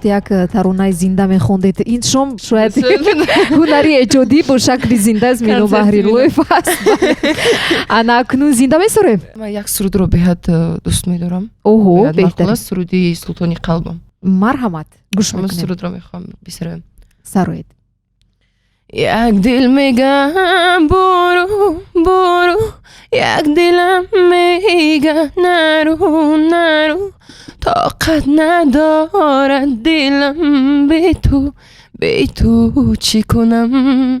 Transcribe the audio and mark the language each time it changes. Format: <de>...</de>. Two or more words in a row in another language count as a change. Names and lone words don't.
<tg>як таронаи зинда мехондед. ин шом шояд ҳунари эҷодӣ бо шакли зинда аз Мино Баҳрилоев аст. ана акнун зинда месорем? ман як сурудро беҳад дӯст медорам. оҳо, беҳтарин. суруди Султони қалбам. марҳамат, гӯш ҳамон мекунем. сурудро мехоҳам бисароям. сароед. як дил мегӯям бирав бирав, як дилам мегӯяд нарав нарав, тоқат надорад дилам ба ту чӣ кунам.</tg>